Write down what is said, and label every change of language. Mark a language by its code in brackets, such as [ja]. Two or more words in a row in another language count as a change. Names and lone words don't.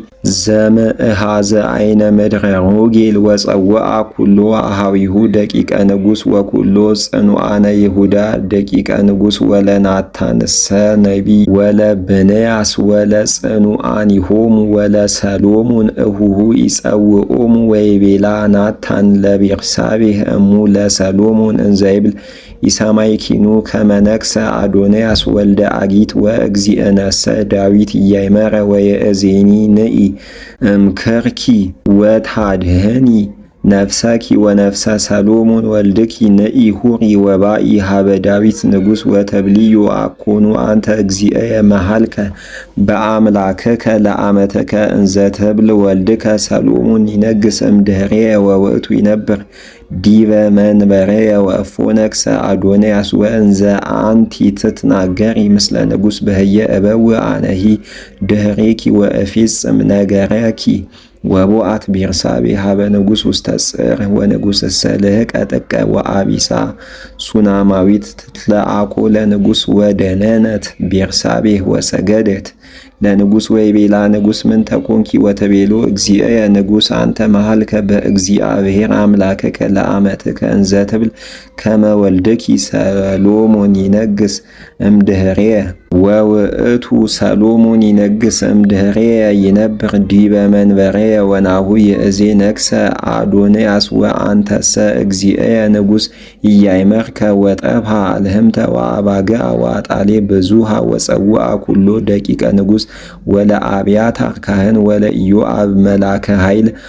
[gez] ዘምእሃዘ አይነ ምድረ ሮጌል ወፀውአ ኩሎ አሃዊሁ ደቂቀ ንጉሥ ወኩሎ ጽኑዓነ ይሁዳ ደቂቀ ንጉሥ ወለናታንሰ ነቢይ ወለብንያስ ወለጽኑዓኒሆሙ ወለሰሎሞን እሁሁ ይጸውኦሙ ወይቤላ ናታን ለቤርሳቤህ እሙ ለሰሎሞን እንዘይብል ኢሰማይኪኑ ከመነክሰ አዶንያስ ወልደ አጊት ወእግዚእነሰ ዳዊት ኢያእመረ ወየእዜኒ ንኢ እምክርኪ ወታድህኒ ነፍሰኪ ወነፍሰ ሰሎሞን ወልድኪ ንኢ ሁሪ ወባኢ ሀበ ዳዊት ንጉሥ ወተብልዮ አኮኑ አንተ እግዚእየ መሃልከ በአምላክከ ለአመተከ እንዘ ትብል ወልድከ ሰሎሞን ይነግስ እምድኅሬየ ወውእቱ ይነብር ዲበ መንበሬየ ወእፎ ነግሰ አዶንያስ ወእንዘ አንቲ ትትናገሪ ምስለ ንጉሥ በህየ እበውእ አነሂ ድኅሬኪ ወእፌጽም ነገረኪ ወቦአት ቤርሳቤ ሀበ ንጉሥ ውስተ ጽር ወንጉሥሰ ልህቀ ጥቀ ወአቢሳ ሱናማዊት ትትለአኮ ለንጉሥ ወደነነት ቤርሳቤ ወሰገደት ለንጉሥ ወይቤላ ንጉሥ ምን ተኮንኪ ወተቤሎ እግዚእየ ንጉሥ አንተ መሃልከ በእግዚአብሔር አምላክከ ለአመትከ እንዘ ትብል ከመ ወልድኪ ሰሎሞን ይነግስ እምድኅሬየ ወውእቱ ሰሎሞን ይነግስ እምድኅሬየ ይነብር ዲበ መንበሬየ ወናሁ ይእዜ ነግሰ አዶንያስ ወአንተሰ እግዚእየ ንጉሥ ኢያእመርከ ወጠብሃ አልህምተ ወአባግዓ ወአጣሌ ብዙሃ ወፀውአ ኩሎ ደቂቀ ንጉሥ ወለአብያታር ካህን ወለኢዮአብ መላከ ኃይል